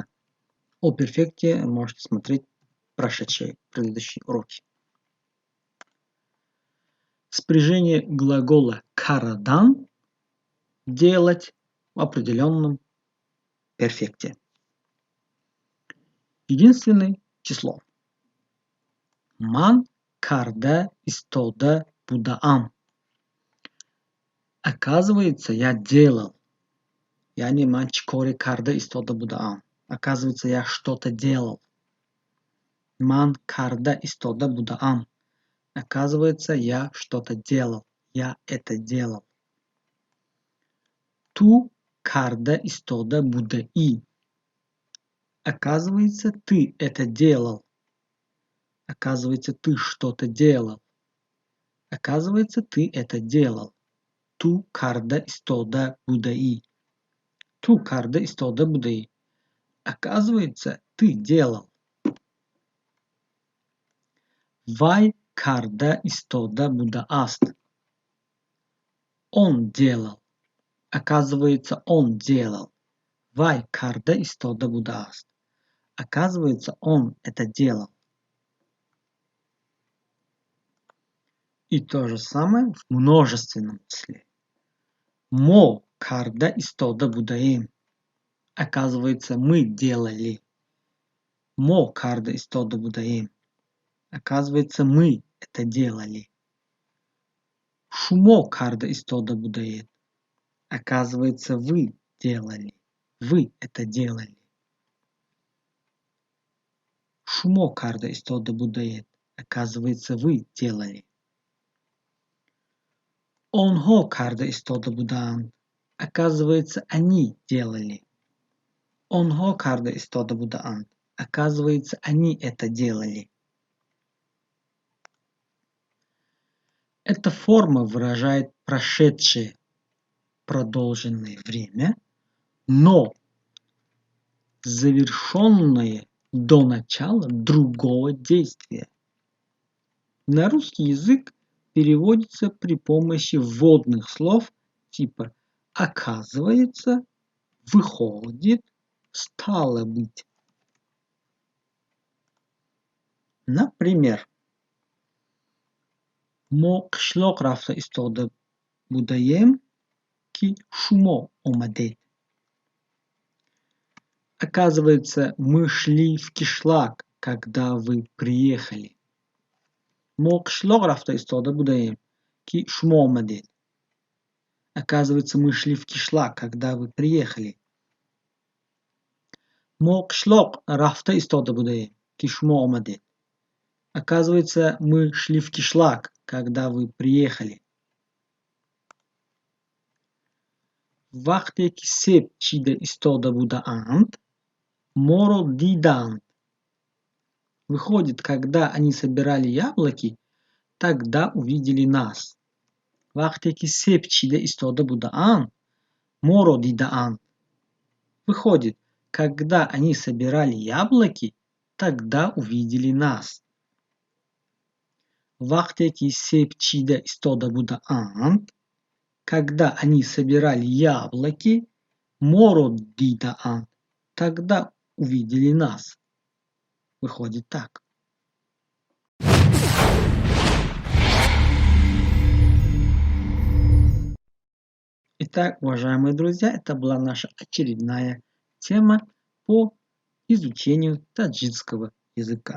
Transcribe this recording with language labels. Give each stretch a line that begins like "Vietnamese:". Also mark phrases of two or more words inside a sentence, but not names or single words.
Russian: О перфекте можете смотреть прошедшие предыдущие уроки. Спряжение глагола кардан делать в определенном перфекте. Единственное число.
Tajik: Ман карда истода будаам.
Russian: Оказывается, я делал.
Tajik: Я не ман чикори карда истода будаам.
Russian: Оказывается, я что-то делал.
Tajik: Ман карда истода будаам.
Russian: Оказывается, я что-то делал. Я это делал.
Tajik: Ту карда истода будаи.
Russian: Оказывается, ты это делал. Оказывается, ты что-то делал. Оказывается, ты это делал.
Tajik: Ту карда истода будаи. Ту карда истода будаи.
Russian: Оказывается, ты делал.
Tajik: Вай карда истода будааст.
Russian: Он делал. Оказывается, он делал.
Tajik: Вай карда истода будааст.
Russian: Оказывается, он это делал. И то же самое в множественном числе.
Tajik: Мо карда истода будаим.
Russian: Оказывается, мы делали.
Tajik: Мо карда истода будаим.
Russian: Оказывается, мы это делали.
Tajik: Шумо карда истода будает.
Russian: Оказывается, вы делали. Вы это делали.
Tajik: Шумо карда истода будает.
Russian: Оказывается, вы делали.
Tajik: Онхо карда истода будаан.
Russian: Оказывается, они делали.
Tajik: Онхо карда истода будаан.
Russian: Оказывается, они это делали. Эта форма выражает прошедшее продолженное время, но завершенное до начала другого действия. На русский язык переводится при помощи вводных слов типа «оказывается», «выходит», «стало быть». Например,
Tajik: мо кишлок рафта истода будаем ки шумо омадет.
Russian: Оказывается, мы шли в кишлак, когда вы приехали.
Tajik: мо кишлок рафта истода будаем ки шумо омадет.
Russian: Оказывается, мы шли в кишлак, когда вы приехали.
Tajik: мо кишлок рафта истода будаем ки шумо омадет.
Russian: Оказывается, мы шли в кишлак, когда вы приехали.
Tajik: Вахте ки сеп чида истода будаант, моро дидант.
Russian: Выходит, когда они собирали яблоки, тогда увидели нас.
Tajik: Вахте ки сеп чида истода будаант, моро дидант.
Russian: Выходит, когда они собирали яблоки, тогда увидели нас.
Tajik: Вахте ки сеп чида истода будаант,
Russian: когда они собирали яблоки,
Tajik: моро дидаант,
Russian: тогда увидели нас. Выходит так. Итак, уважаемые друзья, это была наша очередная тема по изучению таджикского языка.